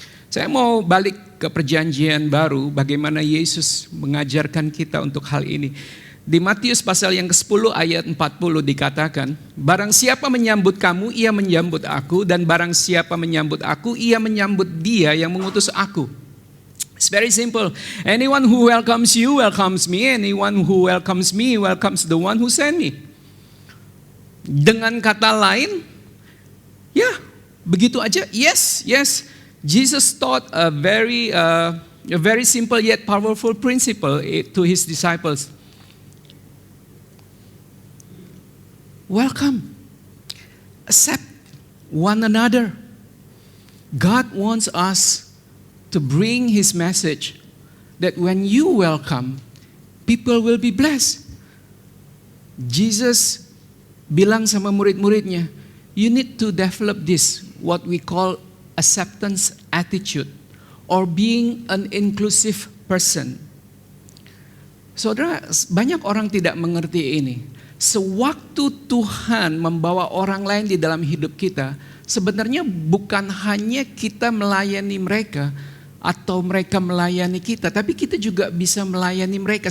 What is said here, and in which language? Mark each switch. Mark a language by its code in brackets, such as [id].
[id] Saya mau balik ke perjanjian baru, bagaimana Yesus mengajarkan kita untuk hal ini. Di Matius pasal yang ke-10 ayat 40 dikatakan, barang siapa menyambut kamu, ia menyambut aku, dan barang siapa menyambut aku, ia menyambut dia yang mengutus aku. [en] It's very simple. Anyone who welcomes you, welcomes me. Anyone who welcomes me, welcomes the one who sent me. [id] Dengan kata lain, ya begitu aja. Yes. [en] Jesus taught a very simple yet powerful principle to his disciples. Welcome. Accept one another. God wants us to bring his message that when you welcome, people will be blessed. Jesus [id] bilang sama murid-muridnya, [en] you need to develop this, what we call acceptance attitude, or being an inclusive person. [id] Saudara, banyak orang tidak mengerti ini. Sewaktu Tuhan membawa orang lain di dalam hidup kita, sebenarnya bukan hanya kita melayani mereka atau mereka melayani kita, tapi kita juga bisa melayani mereka.